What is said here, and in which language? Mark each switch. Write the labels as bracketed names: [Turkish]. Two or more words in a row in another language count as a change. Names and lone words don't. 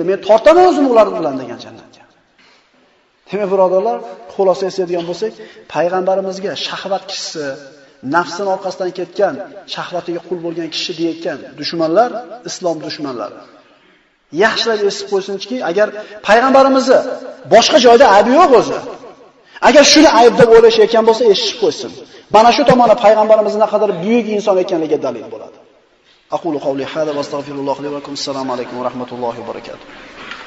[Uzbek] Men tortaman o'zim ular bilan degan jannatga. Demak, birodarlar, xulosa eslaydigan bo'lsak, payg'ambarimizga shahvat kishisi, nafsining orqasidan ketgan, shahvatiga qul bo'lgan kishi deyotgan dushmanlar islom dushmanlari. Yaxshilab esib qo'ysinki, agar payg'ambarimizni boshqa joyda aybi yo'q o'zi. Agar shuni ayb deb o'ylashayotgan bo'lsa, eshitib qo'ysin. Mana shu tomoni payg'ambarimizning naqadar buyuk inson ekanligiga dalil bo'ladi. [Arabic] أقول قولي هذا وأستغفر الله لي ولكم. السلام عليكم ورحمة الله وبركاته.